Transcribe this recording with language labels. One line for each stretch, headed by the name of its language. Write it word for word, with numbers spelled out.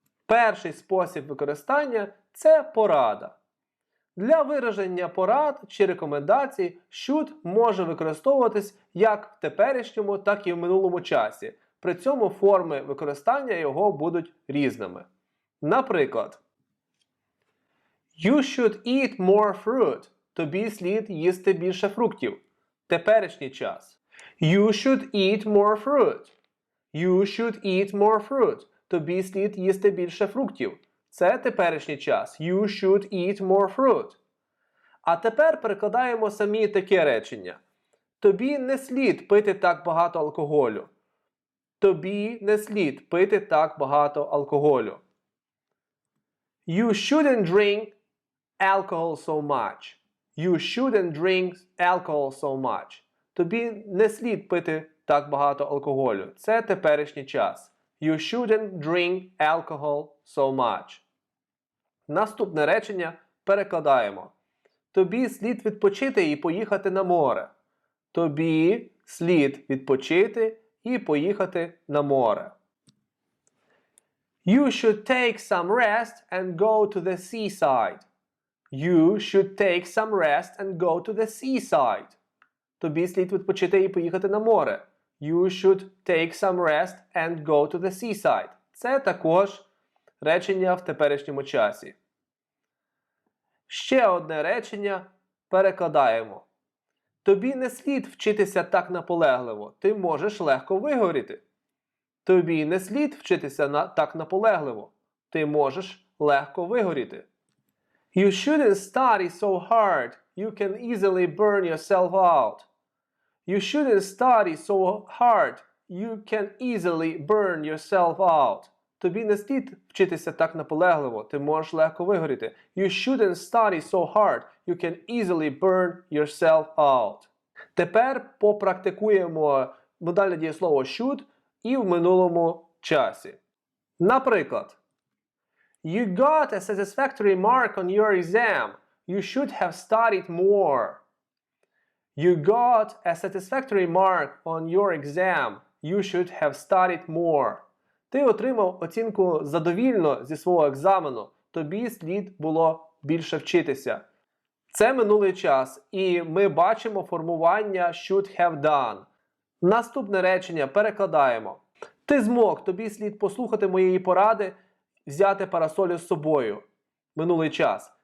Ukrainian: Перший спосіб використання – це порада. Для вираження порад чи рекомендацій should може використовуватись як в теперішньому, так і в минулому часі. При цьому форми використання його будуть різними.
English: Наприклад, You should eat more fruit.
Ukrainian: Тобі слід їсти більше фруктів. Теперішній час.
English: You should eat more fruit. You should eat more fruit.
Ukrainian: Тобі слід їсти більше фруктів. Це теперішній час.
English: You should eat more fruit.
Ukrainian: А тепер перекладаємо самі таке речення. Тобі не слід пити так багато алкоголю. Тобі не слід пити так багато алкоголю.
English: You shouldn't drink alcohol so much. You shouldn't drink alcohol so much.
Ukrainian: Тобі не слід пити так багато алкоголю. Це теперішній час.
English: You shouldn't drink alcohol so much.
Ukrainian: Наступне речення перекладаємо. Тобі слід відпочити і поїхати на море. Тобі слід відпочити і поїхати на море.
English: You should take some rest and go to the seaside. You should take some rest and go to the seaside.
Ukrainian: Тобі слід відпочити і поїхати на море.
English: You should take some rest and go to the seaside.
Ukrainian: Це також речення в теперішньому часі. Ще одне речення перекладаємо. Тобі не слід вчитися так наполегливо. Ти можеш легко вигоріти. Тобі не слід вчитися на... так наполегливо. Ти можеш легко вигоріти.
English: You shouldn't study so hard. You can easily burn yourself out. You shouldn't study so hard. You can easily burn yourself out.
Ukrainian: Тобі не слід вчитися так наполегливо. Ти можеш легко вигоріти.
English: You shouldn't study so hard. You can easily burn yourself out.
Ukrainian: Тепер попрактикуємо модальне дієслово should і в минулому часі.
English: Наприклад, You got a satisfactory mark on your exam. You should have studied more. You got a satisfactory mark on your exam. You should have studied more.
Ukrainian: Ти отримав оцінку задовільно зі свого екзамену. Тобі слід було більше вчитися. Це минулий час, і ми бачимо формування should have done. Наступне речення перекладаємо. Ти змог, тобі слід послухати моєї поради, взяти парасолю з собою. Минулий час.